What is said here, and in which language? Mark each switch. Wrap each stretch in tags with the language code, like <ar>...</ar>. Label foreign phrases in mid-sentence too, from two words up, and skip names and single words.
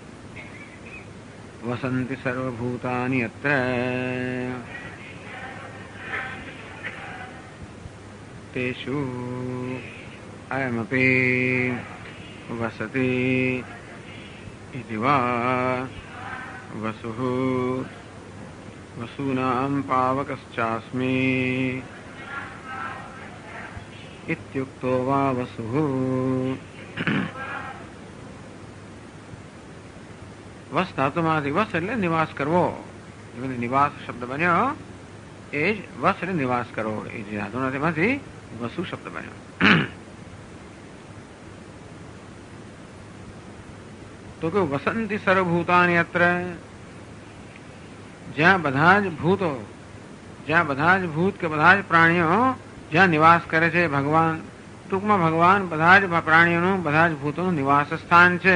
<sa>વસંતિ સર્વભૂતાની અત્ર તેષુ અયમપી વસતિ ઇતિ વા વસુઃ વસૂનાં પાવકશ્ચાસ્મિ इत्युक्तो वा वसुः।</sa> <gu>વસ ધાતુમાંથી વસ એટલે નિવાસ કરવો. નિવાસ શબ્દ બન્યો એ જ વસ એટલે નિવાસ કરવો. એ જે ધાતુમાંથી વસુ શબ્દ બન્યો. તો કે</gu> <sa>વસંતી સર્વભૂતાની અત્ર,</sa> <gu>જ્યાં બધા જ ભૂતો, જ્યાં બધા જ ભૂત કે બધા જ પ્રાણીઓ જ્યાં નિવાસ કરે છે ભગવાન, ટૂંકમાં ભગવાન બધા જ પ્રાણીઓનું બધા જ ભૂતોનું નિવાસ સ્થાન છે.</gu>